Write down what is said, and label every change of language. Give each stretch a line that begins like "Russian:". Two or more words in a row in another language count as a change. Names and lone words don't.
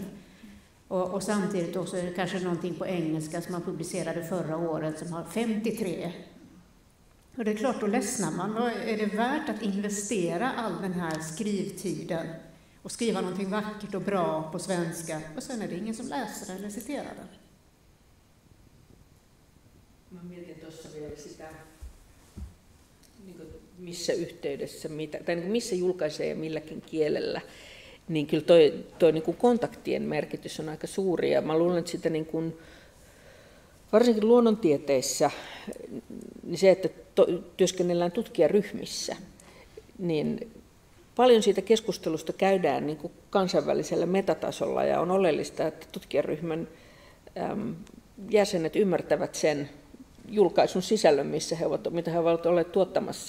Swedish: Och samtidigt också är det kanske någonting på engelska som man publicerade förra året som har 53. Och det är klart, då ledsnar man. Är det värt att investera all den här skrivtiden och skriva någonting vackert och bra på svenska, och sen är det ingen som läser eller citerar det?
Finnish: Mä mietin tuossa vielä sitä, missä yhteydessä, tai missä julkaisee ja milläkin kielellä, niin kyllä toi niin kuin kontaktien merkitys on aika suuri. Ja mä luulen, että sitä niin kuin, varsinkin luonnontieteissä, niin se, että työskennellään tutkijaryhmissä, niin paljon siitä keskustelusta käydään niin kuin kansainvälisellä metatasolla, ja on oleellista, että tutkijaryhmän jäsenet ymmärtävät sen julkaisun sisällön, mitä he ovat olleet tuottamassa.